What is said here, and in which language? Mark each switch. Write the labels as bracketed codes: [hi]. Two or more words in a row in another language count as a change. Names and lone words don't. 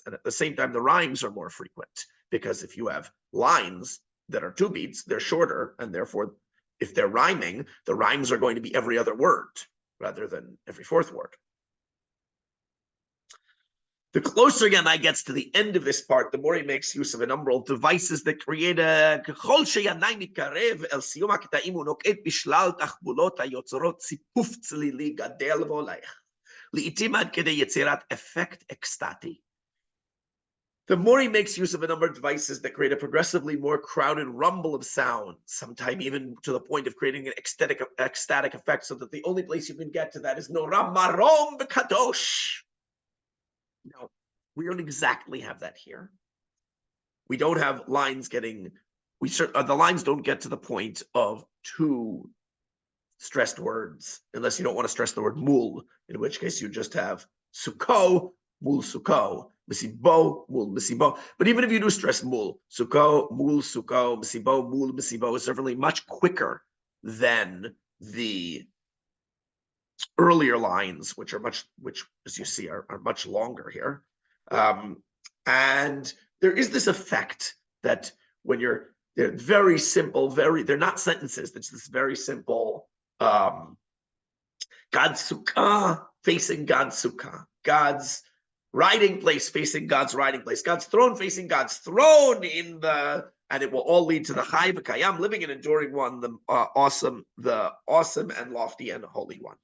[en] And at the same time, the rhymes are more frequent, because if you have lines that are 2 beats, they're shorter, and therefore, if they're rhyming, the rhymes are going to be every other word rather than every 4th word. The closer Yanai gets to the end of this part, the more he makes use of a number of devices that create a [he] ככל שינאי מתקרב אל סיום הקטעים הוא נוקט בשלל תחבולות היוצרות ציפוף צלילי גדל והולך, לעתים עד כדי יצירת אפקט אקסטטי. [en] The more he makes use of a number of devices that create a progressively more crowded rumble of sound, sometimes even to the point of creating an ecstatic effect, so that the only place you can get to that is Nora Marom B'Kadosh. Now, we don't exactly have that here. We don't have lines getting, the lines don't get to the point of 2 stressed words, unless you don't want to stress the word mul, in which case you just have Sukkot, [he] מול סוכות, מסיבו, מול מסיבו. [en] But even if you do stress mul, [he] סוכות, מול סוכות, מסיבו, מול מסיבו, [en] is certainly much quicker than the earlier lines, which as you see are much longer here. And there is this effect that when they're very simple, they're not sentences, it's this very simple God's sukkah facing God's sukkah, God's riding place facing God's riding place, God's throne facing God's throne, and it will all lead to the [he] חי וקיים, [en] living and enduring one, the awesome and lofty and holy one.